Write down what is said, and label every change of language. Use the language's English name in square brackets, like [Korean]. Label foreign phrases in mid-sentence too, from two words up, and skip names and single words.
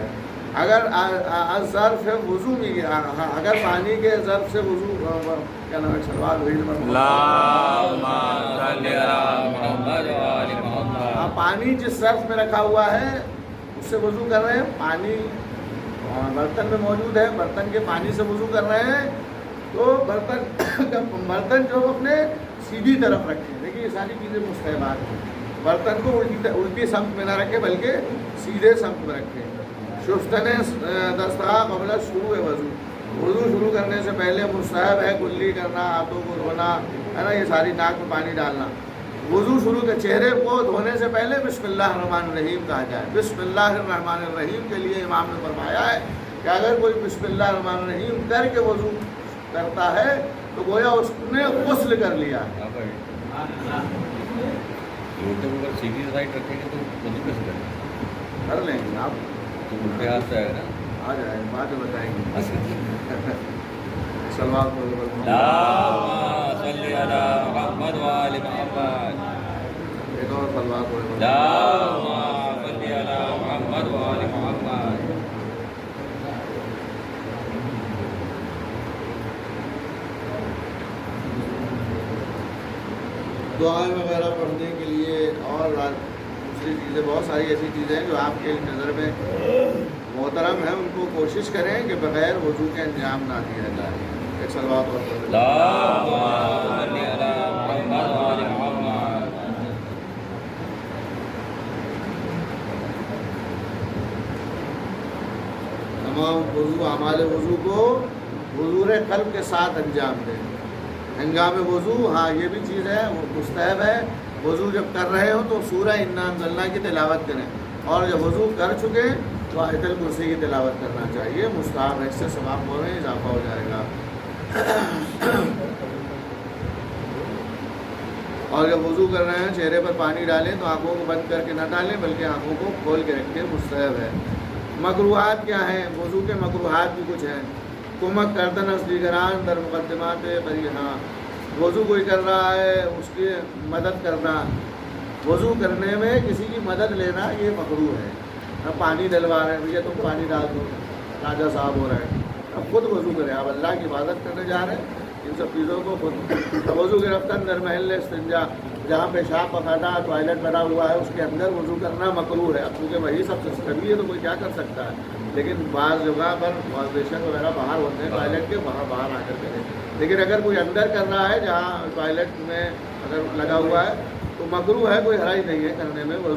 [Urdu] اگر ظرف وضو بھی اگر پانی کے ظرف سے وضو کیا نام ہے شلوار پانی جس ظرف میں رکھا ہوا ہے اس سے وضو کر رہے ہیں، پانی برتن میں موجود ہے، برتن کے پانی سے وضو کر رہے ہیں تو برتن جو اپنے سیدھی طرف رکھیں. دیکھیے یہ ساری چیزیں مستحبات ہیں. برتن کو الٹی سمت میں نہ رکھیں بلکہ سیدھے سمت میں رکھیں. [Persian] شستن دستخوان قبل شروع وضو. [Urdu] وضو شروع کرنے سے پہلے مستحب ہے کلی کرنا، ہاتھوں کو دھونا، ہے نا، یہ ساری ناک میں پانی ڈالنا. وضو شروع کے چہرے کو دھونے سے پہلے [Arabic] بسم اللہ الرحمن الرحیم [Urdu] کہا جائے. [Arabic] بسم اللہ الرحمن الرحیم [Urdu] کے لیے امام نے فرمایا ہے کہ اگر کوئی [Arabic] بسم اللہ الرحمن الرحیم [Urdu] کر کے وضو کرتا ہے تو گویا اس نے غسل کر لیا. لوٹے کو اگر سیدھی سائڈ رکھیں گے تو وضو کیسے کریں گے؟ کر لیں گے آپ, تو الٹے ہاتھ سے آئے گا نا. آ جائے بعد میں بتائیں گے. اچھا سلوات پڑھو. [Arabic] اللهم صل على محمد وآل محمد. [Urdu] ایک اور سلوات پڑھو. [Arabic] اللهم صل على محمد وآل محمد. [Urdu] دعائیں وغیرہ پڑھنے کے لیے اور دوسری چیزیں بہت ساری ایسی چیزیں ہیں جو آپ کے نظر میں محترم ہیں, ان کو کوشش کریں کہ بغیر وضو کے انجام نہ دیا جائے. ایک سلوات اور پڑھو. [Arabic] اللهم صل على محمد وآل محمد. [Urdu] تمام وضو اعمال وضو کو حضور قلب کے ساتھ انجام دیں. ہنگام وضو, ہاں یہ بھی چیز ہے, وہ مستحب ہے. وضو جب کر رہے ہو تو سورہ [Arabic] انا انزلنا [Urdu] کی تلاوت کریں, اور جب وضو کر چکے تو آیت الکرسی کی تلاوت کرنا چاہیے. مستحب ہے, اس سے ثواب ہو رہے ہیں, اضافہ ہو جائے گا. اور جب وضو کر رہے ہیں چہرے پر پانی ڈالیں تو آنکھوں کو بند کر کے نہ ڈالیں بلکہ آنکھوں کو کھول کے رکھیں. مستحب ہے. مکروہات کیا ہیں؟ وضو کے مکروہات بھی کچھ ہیں. [Persian] کمک کردن از دیگران در مقدمات بریحاں. [Urdu] وضو کوئی کر رہا ہے اس کی مدد کرنا, وضو کرنے میں کسی کی مدد لینا یہ مکروہ ہے. اب پانی ڈلوا رہے ہیں, بھیا تم پانی ڈال دو, راجہ صاحب ہو رہے ہیں, اب خود وضو کریں. آپ اللہ کی عبادت کرنے جا رہے ہیں, ان سب چیزوں کو خود. [Persian] وضو گرفتن در محل استنجا, [Urdu] جہاں پیشاب پخانا ٹوائلٹ بنا ہوا ہے اس کے اندر وضو کرنا مکروہ ہے. اب کیونکہ وہی سب سے کبھی ہے تو کوئی کیا کر سکتا ہے, لیکن بعض جگہ پر واشبیشن وغیرہ باہر ہوتے ہیں ٹوائلٹ کے, وہاں باہر آ کر کریں. لیکن اگر کوئی اندر کر رہا ہے جہاں ٹوائلٹ میں اگر لگا ہوا ہے تو مکروہ ہے, کوئی حرج نہیں ہے کرنے میں وضو.